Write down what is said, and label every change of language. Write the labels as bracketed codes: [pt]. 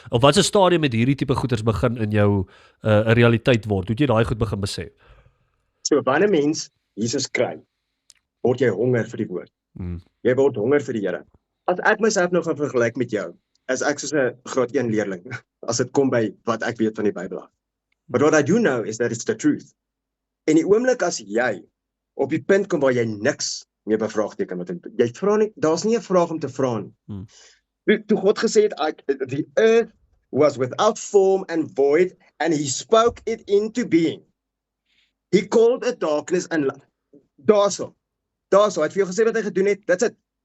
[af] Of wat 'n stadium met hierdie tipe goeders begin in jou 'n realiteit word. Hoe het jy daai goed begin besef? So wanneer mens Jesus kry, word jy honger vir die woord. Jy word honger vir die Here. As ek myself nou gaan vergelyk met jou, is ek soos 'n graad 1 leerling as dit kom by wat ek weet van die Bybel. [en] But what I do know is that it's the truth. [af] En die oomblik as jy op die punt kom waar jy niks meer bevraagteken wat jy vra nie, daar's nie 'n vraag om te vra nie. Toe God gesê het, [en] the earth was without form and void, and he spoke it into being. He called it darkness and light. [af] Daarso, hy het vir jou gesê wat hy gedoen het, [en] that's it.